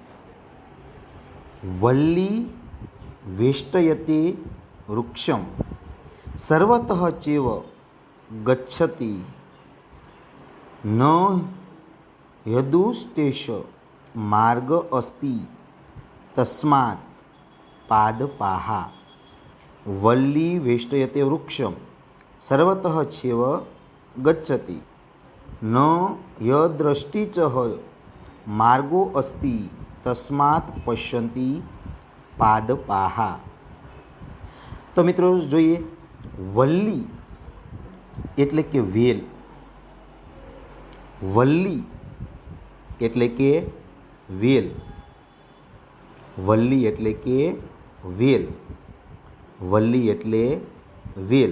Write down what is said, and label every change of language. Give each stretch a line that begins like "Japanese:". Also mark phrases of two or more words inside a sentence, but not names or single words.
Sanskrit: વલ્લી વેષ્ટયતે વૃક્ષમ સર્વતઃ ચેવ ગચ્છતિ ન યદુષ્ટેશ માર્ગ અસ્તિ તસ્માત પાદપાહા. વલ્લી વેષ્ટયતે વૃક્ષમ સર્વતઃ ચેવ ગચ્છતિ ન યદૃષ્ટિ ચ मार्गो अस्ति तस्मात् पश्यन्ति पादपाः।
Hindi: तो मित्रों
Gujarati: જોઈએ વલ્લી એટલે કે વેલ, વલ્લી એટલે કે વેલ, વલ્લી એટલે કે વેલ, વલ્લી એટલે વેલ.